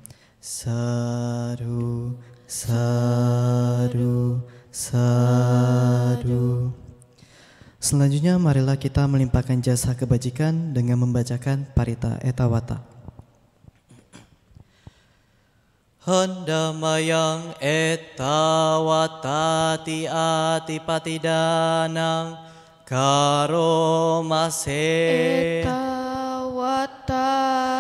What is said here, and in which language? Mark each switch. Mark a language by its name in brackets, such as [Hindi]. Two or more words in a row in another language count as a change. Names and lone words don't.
[Pali] Sadu, sadu, sadu. [Indonesian] Selanjutnya marilah kita melimpahkan jasa kebajikan dengan membacakan Parita Etawata. [Pali] Handamayang etawata ti atipatidanang karomase etawata